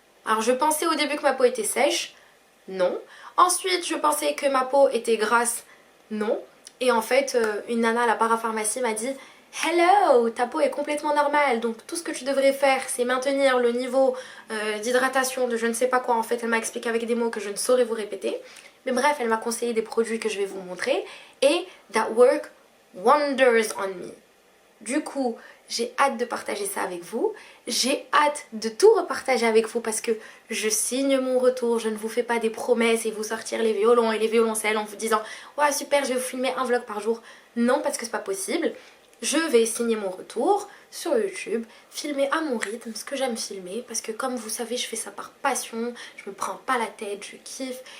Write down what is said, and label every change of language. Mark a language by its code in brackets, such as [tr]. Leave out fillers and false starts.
[fr] Alors je pensais au début que ma peau était sèche. Non. Ensuite, je pensais que ma peau était grasse. Non. Et en fait, une nana à la parapharmacie m'a dit « Hello, ta peau est complètement normale. Donc tout ce que tu devrais faire, c'est maintenir le niveau d'hydratation de je ne sais pas quoi. » En fait, elle m'a expliqué avec des mots que je ne saurais vous répéter. Mais bref, elle m'a conseillé des produits que je vais vous montrer. [en] Et that work wonders on me. [fr] Du coup, j'ai hâte de partager ça avec vous. J'ai hâte de tout repartager avec vous parce que je signe mon retour. Je ne vous fais pas des promesses et vous sortir les violons et les violoncelles en vous disant « Ouais, super, je vais vous filmer un vlog par jour. » Non, parce que c'est pas possible. Je vais signer mon retour sur YouTube, filmer à mon rythme, ce que j'aime filmer, parce que comme vous savez, je fais ça par passion, je me prends pas la tête, je kiffe.